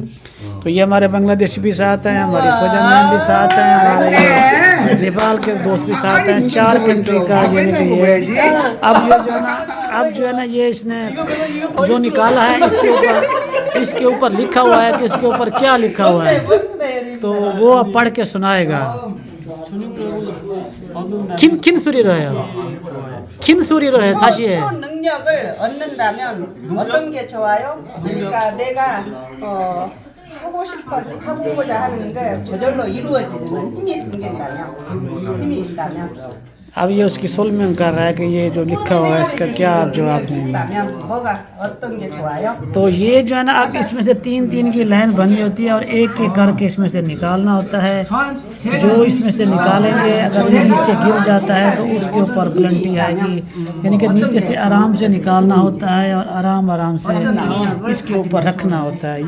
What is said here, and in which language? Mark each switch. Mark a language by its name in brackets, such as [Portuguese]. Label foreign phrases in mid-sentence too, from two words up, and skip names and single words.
[Hindi] तो ये हमारे बांग्लादेशी भी साथ हैं, हमारी स्वजन मैम भी साथ हैं, हमारे नेपाल के दोस्त भी साथ हैं। 4 कंट्री का ये अब जो है ना ये इसने जो निकाला है इसके ऊपर लिखा हुआ है कि इसके ऊपर क्या लिखा हुआ है, तो वो अब पढ़ के सुनाएगा। [Korean] 킨 소리로요. 킨 소리로 해. 다시 해. 능력을 얻는다면 어떤 게 좋아요? 그러니까 내가 하고자 하는 게 저절로 이루어지는 힘이 있다면 [Hindi] अब ये उसकी सुल में कर रहा है कि ये जो लिखा हुआ है इसका क्या आप जवाब देंगे। तो ये जो है ना अब इसमें से 3-3 की लाइन बनी होती है और एक एक करके इसमें से निकालना होता है। जो इसमें से निकालेंगे अगर ये नीचे गिर जाता है तो उसके ऊपर प्लेंटी आएगी, यानी कि नीचे से आराम से निकालना होता है और आराम से इसके ऊपर रखना होता है।